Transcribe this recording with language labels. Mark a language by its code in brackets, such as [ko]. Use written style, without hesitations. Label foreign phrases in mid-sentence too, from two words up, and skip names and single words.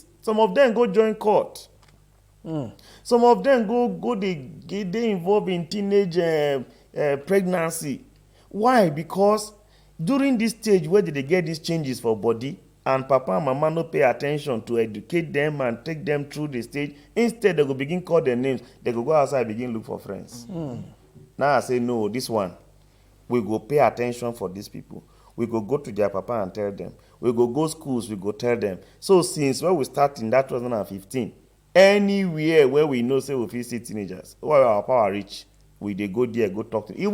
[pcm] Some of them go join court. Some of them they involved in teenage pregnancy. Why? Because during this stage where they get these changes for body, and papa and mama no pay attention to educate them and take them through the stage, instead they go begin call their names, they go outside begin look for friends. Now I say, no, this one, we go pay attention for these people. We go to their papa and tell them. We go schools, we go tell them. So since when we start in that 2015, anywhere where we know say we fit see teenagers, where our power reach, we dey go there, go talk to them.